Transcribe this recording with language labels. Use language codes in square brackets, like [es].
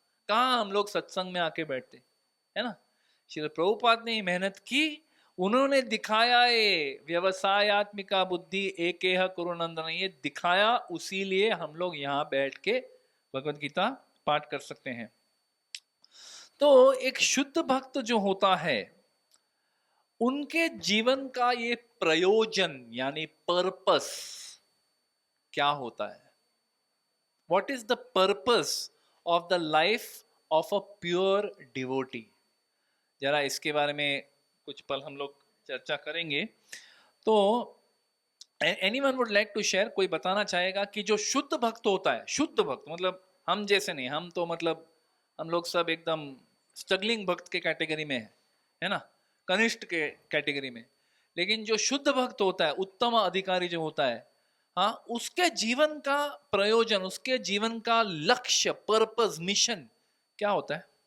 [hi] कहाँ हम लोग सत्संग में आके बैठते, है ना. श्री प्रभुपाद ने मेहनत की, उन्होंने दिखाया ये [sa] व्यवसायत्मिका बुद्धि एकेह कुरुनंदन, [hi] ये दिखाया, उसी लिए हम लोग यहाँ बैठ के भगवत गीता पाठ कर सकते हैं. तो एक शुद्ध भक्त जो होता है, उनके जीवन का ये प्रयोजन यानी पर्पस क्या होता है? [en] What is the purpose of the life of a pure devotee? [hi] जरा इसके बारे में कुछ पल हम लोग चर्चा करेंगे. [en] तो anyone would like to share? [hi] कोई बताना चाहेगा कि जो शुद्ध भक्त होता है, शुद्ध भक्त मतलब हम जैसे नहीं, हम तो मतलब हम लोग सब एकदम स्ट्रगलिंग भक्त के कैटेगरी में है ना, कनिष्ठ के कैटेगरी में. लेकिन जो शुद्ध भक्त होता है, उत्तम अधिकारी जो होता है, हाँ, उसके जीवन का प्रयोजन, उसके जीवन का लक्ष्य, पर्पस, मिशन क्या होता है?